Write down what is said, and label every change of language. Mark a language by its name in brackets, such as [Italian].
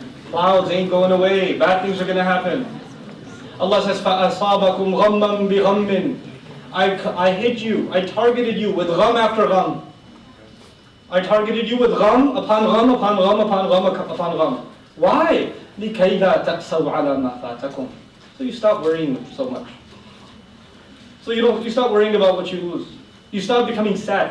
[English] Clouds ain't going away. Bad things are going to happen. Allah says, [Arabic] فَأَصَابَكُمْ غَمًّا بِغَمٍّ. [English] I hit you. I targeted you with gham after gham. I targeted you with gham upon gham upon gham upon gham upon gham. Why? [Arabic] لِكَيْ لَا تَأْسَوْا عَلَى مَا فَاتَكُمْ. [English] So you stop worrying so much. So you stop worrying about what you lose. You stop becoming sad.